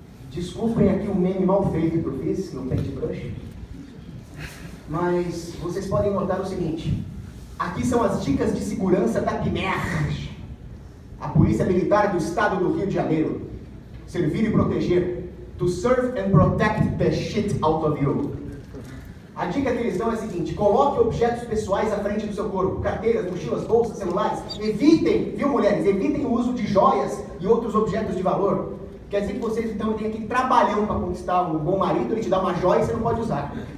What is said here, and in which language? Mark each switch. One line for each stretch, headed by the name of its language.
Portuguese: Desculpem aqui o meme mal feito que eu fiz no Paintbrush, mas vocês podem notar o seguinte: aqui são as dicas de segurança da PMERJ, a Polícia Militar do Estado do Rio de Janeiro. Servir e proteger.
English: To serve and protect the shit out of you.
Portuguese: A dica que eles dão é a seguinte: coloque objetos pessoais à frente do seu corpo, carteiras, mochilas, bolsas, celulares. Evitem, viu mulheres, evitem o uso de joias e outros objetos de valor. Quer dizer que vocês então têm aqui trabalhão para conquistar um bom marido, ele te dá uma joia e você não pode usar.